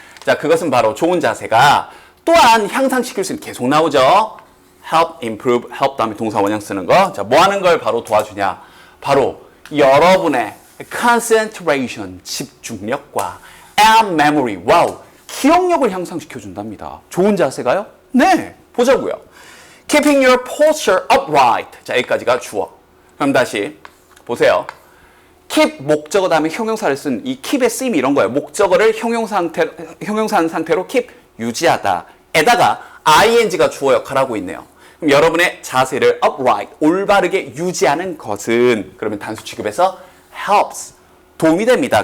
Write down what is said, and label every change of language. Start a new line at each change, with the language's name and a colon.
Korean: 자, 그것은 바로 좋은 자세가 또한 향상시킬 수 있는, 계속 나오죠. help, improve, help 다음에 동사 원형 쓰는 거. 자, 뭐 하는 걸 바로 도와주냐? 바로 여러분의 concentration, 집중력과
English: and memory,
Korean: 와우, 기억력을 향상시켜 준답니다. 좋은 자세가요? 네, 보자고요.
English: Keeping your posture upright.
Korean: 자, 여기까지가 주어. 그럼 다시 보세요. keep 목적어 다음에 형용사를 쓴 이 keep의 쓰임이 이런 거예요. 목적어를 형용사 상태로 keep 유지하다. 에다가 ing가 주어 역할을 하고 있네요. 그럼 여러분의 자세를 upright, 올바르게 유지하는 것은, 그러면 단수 취급해서 helps, 도움이 됩니다.